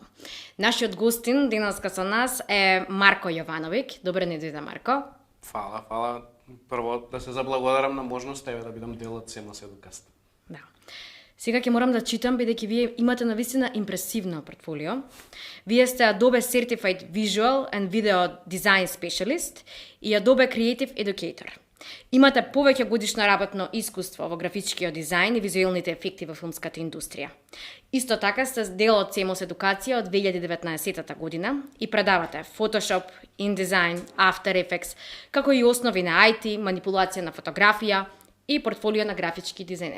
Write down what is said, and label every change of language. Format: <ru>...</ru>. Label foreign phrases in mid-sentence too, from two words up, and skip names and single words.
<mk>Нашиот гостин денеска со нас е Марко Јовановиќ. Добре не дојде, Марко. Фала. Прво да се заблагодарам на можноста да бидам дел од Семос Едукаст. Да. Сега ќе морам да читам, бидејќи вие имате навистина импресивно портфолио. Вие сте Adobe Certified Visual and Video Design Specialist и Adobe Creative Educator. Имате повеќе годишно работно искуство во графичкиот дизајн и визуелните ефекти во филмската индустрија. Исто така сте дел од Семос Едукација од 2019 година и предавате Photoshop, InDesign, After Effects, како и основи на IT, манипулација на фотографија и портфолио на графички дизајнер.</mk>